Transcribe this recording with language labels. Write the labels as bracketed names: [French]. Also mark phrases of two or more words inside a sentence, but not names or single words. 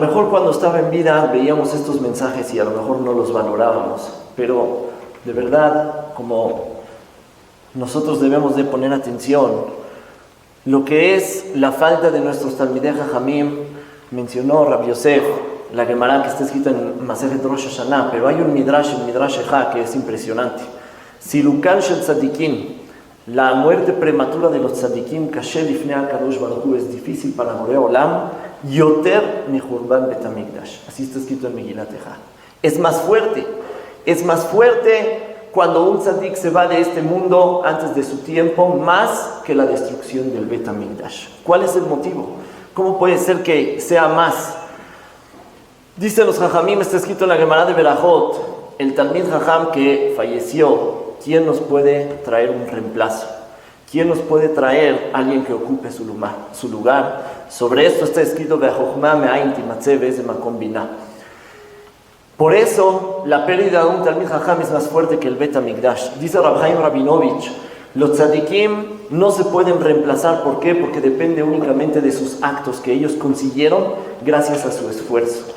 [Spanish] cuando estaba en vida veíamos estos mensajes y a lo mejor no los valorábamos, pero de verdad, como nosotros debemos de poner atención, lo que es la falta de nuestros [Hebrew] תלמידי חכמים, [Spanish] mencionó Rabbi Yosef, la Gemara que está escrita en [Hebrew] מסכת ראש השנה, [Spanish] pero hay un Midrash, el [Hebrew] מדרש איכה, [Spanish] que es impresionante. [Hebrew] סילוקן של צדיקים, [Spanish] la muerte prematura de los tzadikim, [Hebrew] כשר לפני הקדוש ברוך הוא, [Spanish] es difícil para [Hebrew] בורא עולם, יותר מחורבן בית המקדש. [Spanish] Así está escrito en [Hebrew] מגילת איכה. [Spanish] Es más fuerte cuando un tzadik se va de este mundo antes de su tiempo, más que la destrucción del [Hebrew] בית המקדש. [Spanish] ¿Cuál es el motivo? ¿Cómo puede ser que sea más? Dicen los Jajamim, está escrito en la Gemara de Berajot, el [Hebrew] תלמיד חכם [Spanish] que falleció, ¿quién nos puede traer un reemplazo? ¿Quién nos puede traer alguien que ocupe su lugar? Sobre esto está escrito [Hebrew] והחכמה מאין תמצא ואי זה מקום בינה. [Spanish] Por eso, la pérdida de un [Hebrew] תלמיד חכם [Spanish] es más fuerte que el [Hebrew] בית המקדש. [Spanish] Dice Rab Chaim Rabinovich, los tzadikim no se pueden reemplazar. ¿Por qué? Porque depende únicamente de sus actos que ellos consiguieron gracias a su esfuerzo.